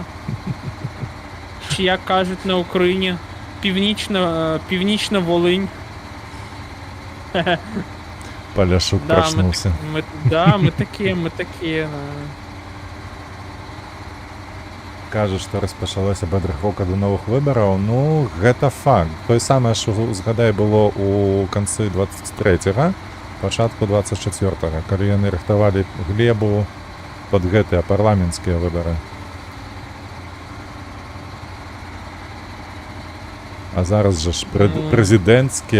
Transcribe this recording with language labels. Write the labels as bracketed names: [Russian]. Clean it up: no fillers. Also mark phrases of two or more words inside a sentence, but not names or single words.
[Ukrainian] Чи як кажуть на Україні, північна Волинь. Поляшук [Russian] Да, проснулся. [Ukrainian] ми такі. [Belarusian] Кажу, што распачалася падрыхтоўка да новых выбараў. Ну, гэта факт. Тое самае, што, згадай, было ў канцы 23-га, пачатку 24-га, калі яны рыхтавалі глебу пад гэтыя парламенцкія выбары. А зараз жа ж прэзідэнцкія.